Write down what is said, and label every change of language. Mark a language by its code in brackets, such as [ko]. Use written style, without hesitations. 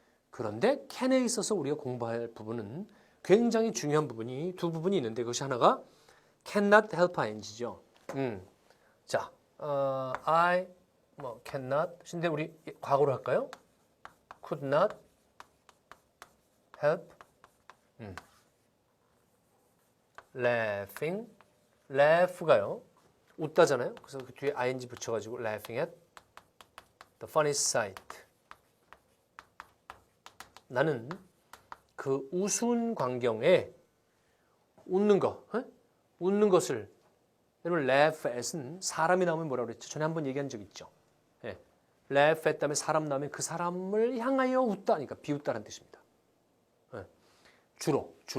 [ko] 그런데 can에 있어서 우리가 공부할 부분은 굉장히 중요한 부분이 두 부분이 있는데 그것이 하나가 [en] cannot help ing [ko] 죠. [en] 자, I cannot. [ko] 근데 우리 과거로 할까요? [en] Could not help laughing. [ko] laugh가요. 웃다잖아요. 그래서 그 뒤에 ing 붙여가지고 [en] laughing at the funniest sight. [ko] 나는 그 우스운 광경에 웃는 것을 여러분 [en] laugh at [ko] 은 사람이 나오면 뭐라고 그랬죠? 전에 한번 얘기한 적 있죠. 예. [en] laugh at [ko] 다음에 사람 나오면 그 사람을 향하여 웃다 그러니까 비웃다라는 뜻입니다. 예. 주로.